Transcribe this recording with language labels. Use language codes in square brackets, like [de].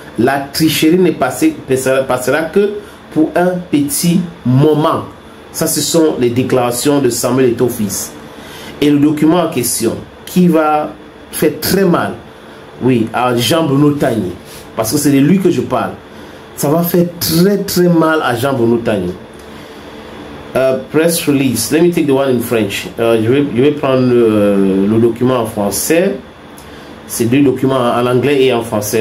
[fr] La tricherie ne passera que pour un petit moment. Ça, ce sont les déclarations de Samuel Eto'o-Fils. Et le document en question, qui va faire très mal, oui, à Jean-Bruno Tagné, parce que c'est de lui que je parle. Ça va faire très mal à Jean-Bruno Tagné. [en] Press release. Let me take the one in French. [fr] Je vais prendre le document en français. C'est deux documents en anglais et en français.